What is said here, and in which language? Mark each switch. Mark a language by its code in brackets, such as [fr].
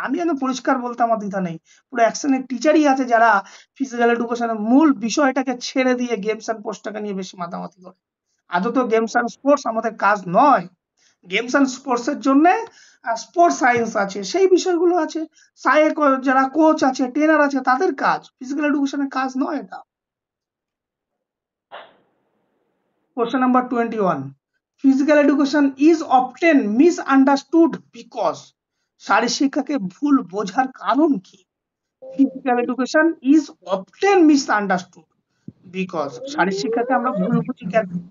[bn] আমি পরিষ্কার বলতে আমার দ্বিধা নেই, পুরো এক শ্রেণীর টিচারই আছে যারা ফিজিক্যাল এডুকেশনের মূল বিষয়টাকে ছেড়ে দিয়ে গেমস অ্যান্ড স্পোর্টসটাকে নিয়ে বেশি মাতামাতি করে। আদৌ গেমস অ্যান্ড স্পোর্টস আমাদের কাজ নয়। গেমস অ্যান্ড স্পোর্টস এর জন্য স্পোর্টস সায়েন্স আছে, সেই বিষয়গুলো আছে, যারা কোচ আছে ট্রেনার আছে তাদের কাজ, ফিজিক্যাল এডুকেশনের কাজ নয় এটা। [en] Question number 21, physical education is often misunderstood because, [bn] শারীরিক শিক্ষাকে ভুল বোঝার কারণ কি? [en] physical education is often misunderstood because, [bn] শারীরিক শিক্ষাকে আমরা ভুল বুঝি কেন?